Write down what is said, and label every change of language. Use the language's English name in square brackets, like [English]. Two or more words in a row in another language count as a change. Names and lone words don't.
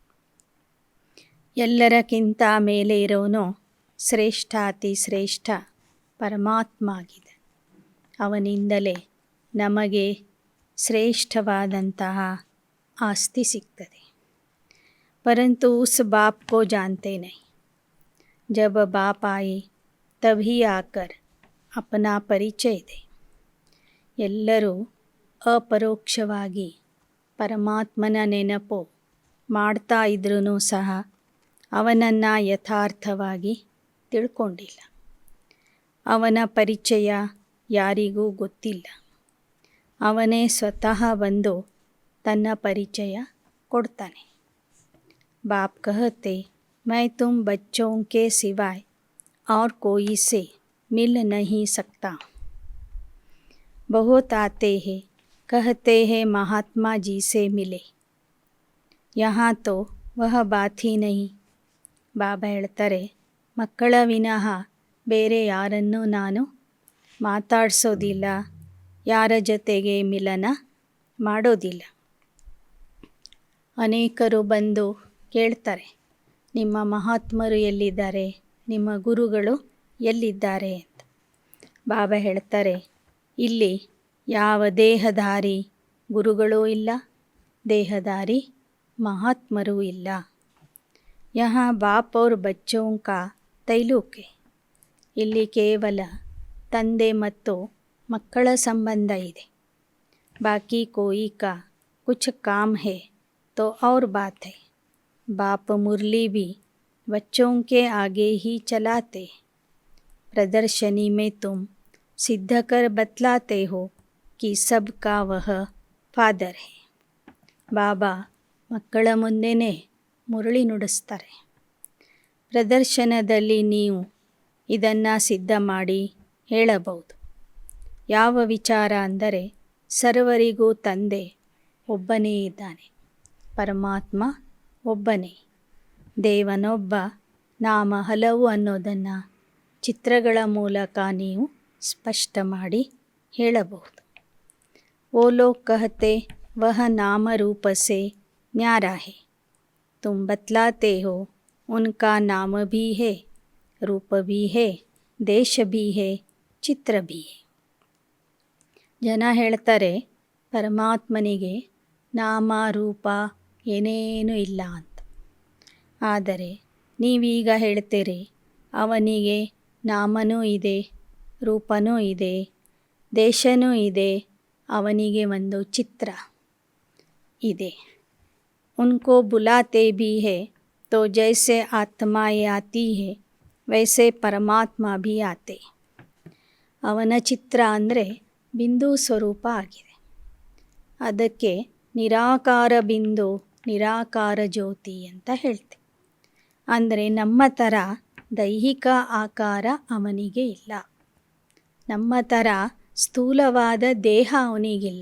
[Kannada] ಎಲ್ಲರಕ್ಕಿಂತ ಮೇಲೆ ಇರೋನು ಶ್ರೇಷ್ಠ ಅತಿ ಶ್ರೇಷ್ಠ ಪರಮಾತ್ಮ ಆಗಿದೆ. ಅವನಿಂದಲೇ ನಮಗೆ ಶ್ರೇಷ್ಠವಾದಂತಹ ಆಸ್ತಿ ಸಿಗ್ತದೆ. [Hindi] परंतु उस बाप को जानते नहीं. जब बाप आए तभी आकर अपना [Kannada] ಪರಿಚಯ ಇದೆ. ಎಲ್ಲರೂ ಅಪರೋಕ್ಷವಾಗಿ ಪರಮಾತ್ಮನ ನೆನಪು ಮಾಡ್ತಾ ಇದ್ರೂ ಸಹ ಅವನನ್ನು ಯಥಾರ್ಥವಾಗಿ ತಿಳ್ಕೊಂಡಿಲ್ಲ. ಅವನ ಪರಿಚಯ ಯಾರಿಗೂ ಗೊತ್ತಿಲ್ಲ. ಅವನೇ ಸ್ವತಃ ಬಂದು ತನ್ನ ಪರಿಚಯ ಕೊಡ್ತಾನೆ. [Hindi] बाप कहते, मैं तुम बच्चों के सिवाय और कोई से मिल नहीं सकता. बहुत आते हैं, कहते हैं महात्मा जी से मिले. यहाँ तो वह बात ही नहीं. [Kannada] ಬಾಬಾ ಹೇಳ್ತಾರೆ, ಮಕ್ಕಳ ವಿನಃ ಬೇರೆ ಯಾರನ್ನೂ ನಾನು ಮಾತಾಡಿಸೋದಿಲ್ಲ, ಯಾರ ಜೊತೆಗೆ ಮಿಲನ ಮಾಡೋದಿಲ್ಲ. ಅನೇಕರು ಬಂದು ಕೇಳ್ತಾರೆ, ನಿಮ್ಮ ಮಹಾತ್ಮರು ಎಲ್ಲಿದ್ದಾರೆ, ನಿಮ್ಮ ಗುರುಗಳು ಎಲ್ಲಿದ್ದಾರೆ ಅಂತ. ಬಾಬಾ ಹೇಳ್ತಾರೆ, ಇಲ್ಲಿ ಯಾವ ದೇಹಧಾರಿ ಗುರುಗಳೂ ಇಲ್ಲ, ದೇಹಧಾರಿ ಮಹಾತ್ಮರೂ ಇಲ್ಲ. [Hindi] यहाँ बाप और बच्चों का तैलುಕ್ है. [Kannada] ಇಲ್ಲಿ ಕೇವಲ ತಂದೆ ಮತ್ತು ಮಕ್ಕಳ ಸಂಬಂಧ ಇದೆ. [Hindi] ಬಾಕಿ कोई का कुछ काम है तो और बात है. बाप मुरली भी बच्चों के आगे ही चलाते. प्रदर्शनी में तुम सिद्ध कर बतलाते हो कि सबका वह फादर है. [Kannada] ಬಾಬಾ ಮಕ್ಕಳ ಮುಂದೆನೇ ಮುರಳಿ ನುಡಿಸ್ತಾರೆ. ಪ್ರದರ್ಶನದಲ್ಲಿ ನೀವು ಇದನ್ನು ಸಿದ್ಧ ಮಾಡಿ ಹೇಳಬಹುದು. ಯಾವ ವಿಚಾರ ಅಂದರೆ ಸರ್ವರಿಗೂ ತಂದೆ ಒಬ್ಬನೇ ಇದ್ದಾನೆ. ಪರಮಾತ್ಮ ಒಬ್ಬನೇ, ದೇವನೊಬ್ಬ, ನಾಮ ಹಲವು ಅನ್ನೋದನ್ನು ಚಿತ್ರಗಳ ಮೂಲಕ ನೀವು ಸ್ಪಷ್ಟ ಮಾಡಿ ಹೇಳಬಹುದು. [Hindi] वो लोग कहते वह नाम रूप से न्यारा है, तुम बतलाते हो उनका नाम भी है, रूप भी है, ದೇಶ भी है, ಚಿತ್ರ भी है. [Kannada] ಜನ ಹೇಳ್ತಾರೆ ಪರಮಾತ್ಮನಿಗೆ ನಾಮ ರೂಪ ಏನೇನೂ ಇಲ್ಲ ಅಂತ. ಆದರೆ ನೀವೀಗ ಹೇಳ್ತೀರಿ ಅವನಿಗೆ ನಾಮನೂ ಇದೆ, ರೂಪನೂ ಇದೆ, ದೇಶನೂ ಇದೆ, ಅವನಿಗೆ ಒಂದು ಚಿತ್ರ ಇದೆ. [Hindi] उनको बुलाते भी है तो जैसे आत्माएं आती है वैसे ಪರಮಾತ್ಮ भी आते. [Kannada] ಅವನ ಚಿತ್ರ ಅಂದರೆ ಬಿಂದು ಸ್ವರೂಪ ಆಗಿದೆ. ಅದಕ್ಕೆ ನಿರಾಕಾರ ಬಿಂದು, ನಿರಾಕಾರ ಜ್ಯೋತಿ ಅಂತ ಹೇಳ್ತೀವಿ. ಅಂದರೆ ನಮ್ಮ ಥರ ದೈಹಿಕ ಆಕಾರ ಅವನಿಗೆ ಇಲ್ಲ, ನಮ್ಮ ಥರ ಸ್ಥೂಲವಾದ ದೇಹ ಅವನಿಗಿಲ್ಲ.